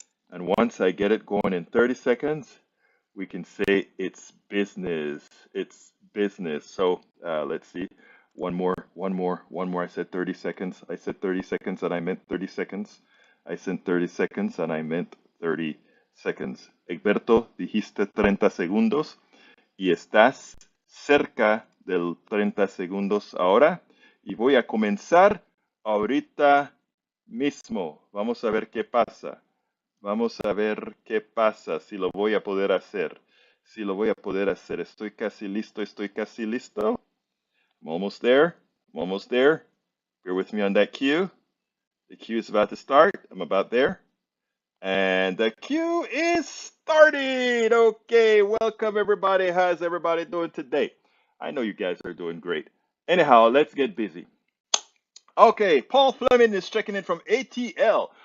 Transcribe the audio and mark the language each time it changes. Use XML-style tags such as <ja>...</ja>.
<en>And once I get it going in 30 seconds, we can say it's business. It's business. So let's see. One more. I said 30 seconds. I said 30 seconds and I meant 30 seconds. I said 30 seconds and I meant 30 seconds.</en> <es>Egberto, dijiste 30 segundos y estás cerca del 30 segundos ahora. Y voy a comenzar ahorita mismo. Vamos a ver qué pasa. Vamos a ver qué pasa, si lo voy a poder hacer. Si lo voy a poder hacer. Estoy casi listo, estoy casi listo.</es> <en>I'm almost there. I'm almost there. Bear with me on that cue. The cue is about to start. I'm about there. And the queue is started. Okay, welcome everybody. How's everybody doing today? I know you guys are doing great. Anyhow, let's get busy. Okay, Paul Fleming is checking in from ATL.</en>